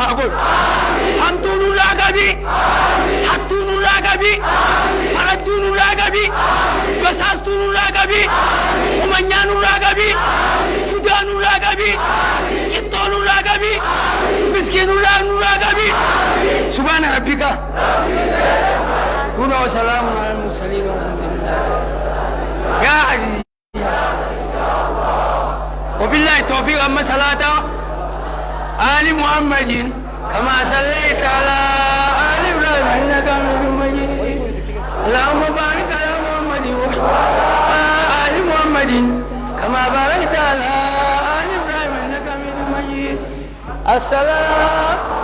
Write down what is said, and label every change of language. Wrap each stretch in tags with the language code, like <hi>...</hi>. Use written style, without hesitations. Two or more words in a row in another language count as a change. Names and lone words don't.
<om>haa godhu hamtuu nurraa qabi hattuu nurraa qabi farattuu nurraa qabi basaastuu nurraa qabi umanyaa nurraa qabi budaa nurraa qabi qixxoo nurraa qabi miskiinurraa nurraa qabi</om> <ar>سبحان ربك هدى وسلام على المرسلين والحمد لله يا عزيزي وبالله التوفيق. أما صلاة آل محمد كما صليت على آل إبراهيم إنك حميد مجيد اللهم بارك على محمد وعلى آل محمد كما باركت على آل إبراهيم إنك حميد مجيد السلام</ar>